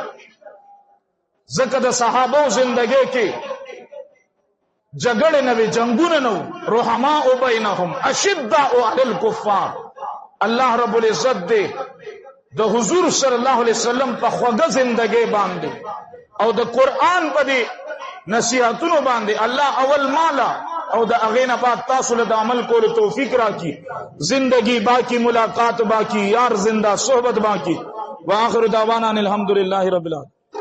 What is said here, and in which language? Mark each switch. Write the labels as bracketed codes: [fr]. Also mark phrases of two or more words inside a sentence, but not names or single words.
[ps] ځکه د صحابو زندګۍ کې جګړې نه وې، جنګونه نه وو، [ar] رحماء بینهم اشداء علی الکفار. [ps] الله رب العزت دې د حضور [ar] صلی الله علیه وسلم [ps] په خوږه زندګۍ باندې او د قرآن په دې نصیحتونو باندې الله اول مالا او د هغې نه بعد تاسو له د عمل کولو توفیق راکړي، [ur] زندگی باقی، ملاقات باقی، یار زندہ، صحبت باقی. [ar] واخر دعوانا الحمدللہ رب العالمین.